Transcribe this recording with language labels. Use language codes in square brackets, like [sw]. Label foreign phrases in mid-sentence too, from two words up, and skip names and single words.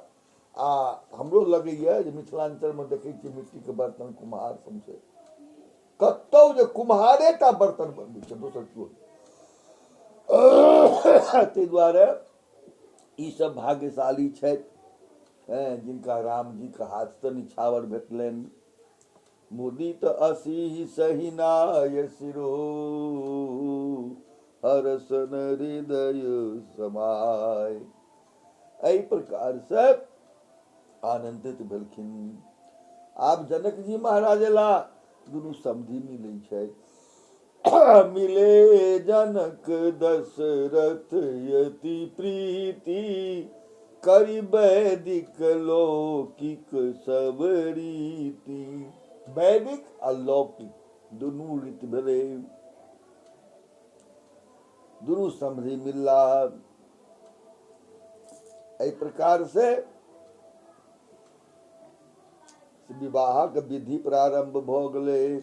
[mai] आ हमरो लगैए जे मिथिलांचल में देखै छियै मिट्टी के बर्तन कुम्हार सब छै। कतौ जे कुम्हारे टा बर्तन बनबै छै, दोसर केओ। ताहि दुआरे ई सब भाग्यशाली छथि जिनका राम जी के हाथ से निछावर भेटलनि। [awa] मुदित असी सहिनाय सिरो, हरसन हृदय समाय। [mai] एहि प्रकार से आनंदित भेलखिन। आब जनक जी महाराज ला दुनू समधि मिलै छै। [awa] मिले जनक दशरथ यति प्रीति, करि वैदिक लौकिक सब रीति। [mai] वैदिक आ लौकिक दुनू रीति भेलै, दुनू समधि मिलला। एहि प्रकार से विवाहक विधि प्रारंभ भ गेलै।